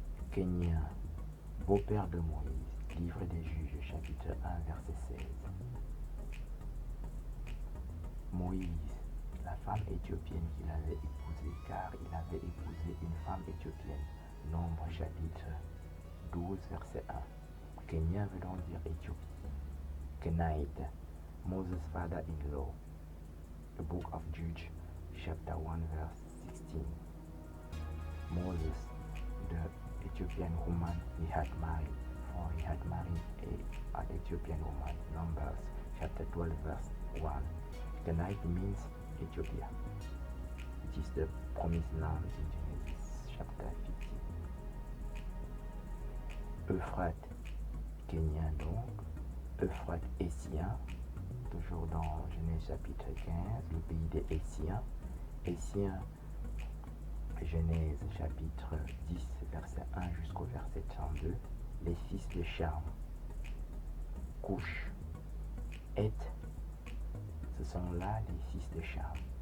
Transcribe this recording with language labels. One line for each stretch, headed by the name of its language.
French: Kenya, beau-père de Moïse, livre des Juges, chapitre 1, verset 16. Moïse, la femme éthiopienne qu'il avait épousée, car il avait épousé une femme éthiopienne. Nombre chapitre 12, verset 1. Kenya veut donc dire Éthiopie.
English: Kenite, Moses' father-in-law. The book of Judges, chapter 1, verse 16. Moses, the Ethiopian woman he had married, for he had married an Ethiopian woman. Numbers, chapter 12, verse 1. Kenite means Ethiopia, which is the promised land in Genesis chapter 15.
French: Euphrate, Kenya donc, Euphrate Hessien, toujours dans Genèse chapitre 15, le pays des Hessiens. Hessiens, Genèse chapitre 10, verset 1 jusqu'au verset 32, les fils de Cham, Couche, Et, ce sont là les fils de Cham.